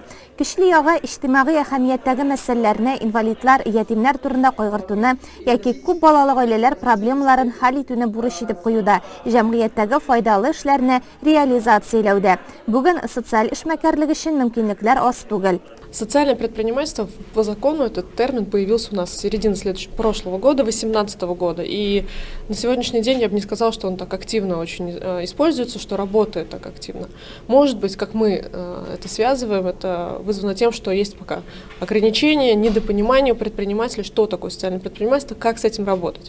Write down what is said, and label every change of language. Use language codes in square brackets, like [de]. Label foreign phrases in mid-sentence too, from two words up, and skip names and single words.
[tt] Көчле яга иҗтимагый әһәмияттәге мәсьәләләрне, инвалидлар, ятимнәр турында кайгыртуны яки күп балалы гаиләләр проблемаларын хәл итүне бурыч итеп куюда, җәмгыятьтәге файдалы эшләрне реализацияләүдә. Бүген социаль эшмәкәрлек өчен мөмкинлекләр аз түгел. [ru] Социальное предпринимательство по закону, этот термин появился у нас с середины прошлого года, 2018 года. И на сегодняшний день я бы не сказала, что он так активно очень используется, что работает так активно. Может быть, как мы это связываем, это вызвано тем, что есть пока ограничения, недопонимание у предпринимателей, что такое социальное предпринимательство, как с этим работать.